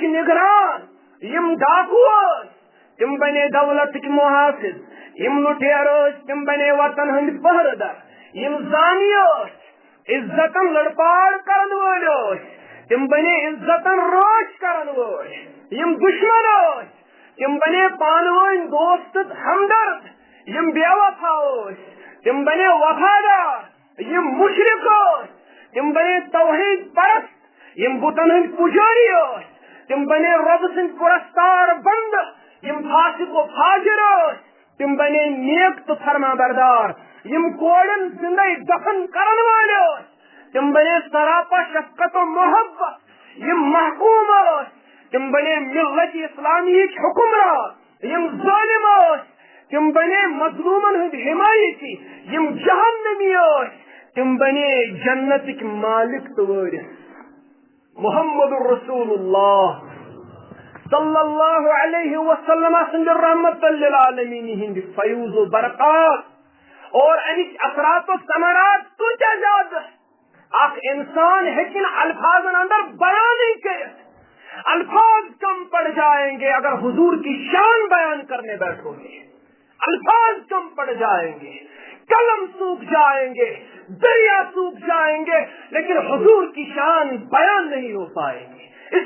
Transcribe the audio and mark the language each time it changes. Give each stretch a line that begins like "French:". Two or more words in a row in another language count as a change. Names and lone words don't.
Kashmiri: نگران یم ڈاکو تم بنے دولت محافظ یم لٹیر تم بنے وطن ہند پہردر یم زانی عزتن لڑپاڑ کرن وول تم بنے عزتن روش کرن وول یم دشمن تم بنے پانوین دوست ہمدرد یم بے وفا تم بنے وفادار یم مشرک تم بنے توحید پرست یم بتن ہند پجاری تم بنے رب سند پرستار بند یم فاسق و فاجر تم بنے نیک تو فرما بردار یم کوڑن زندہ دفن کرن والے تم بنے سراپا شفقت و محبت یم محکوم تم بنے ملت اسلامی حکمراں یم ظالم تم بنے مظلومن ہند حمایتی یم جہنمی تم بنے جنت مالک تو وارث
Arabic: محمد الرسول اللہ صلی اللہ علیہ وسلم
Kashmiri: سند رحمت للعالمین ہند فیوز و برکات اور امچ اثرات و ثمرات کتیا زیادہ اخ انسان ہیکن الفاظن اندر بیان نہیں کرت الفاظ
Urdu: کم پڑ جائیں گے اگر حضور کی شان بیان کرنے بیٹھو گے الفاظ کم پڑ جائیں گے قلم سوکھ جائیں گے دریا سوکھ جائیں گے لیکن حضور کی شان بیان نہیں ہو پائے گی اس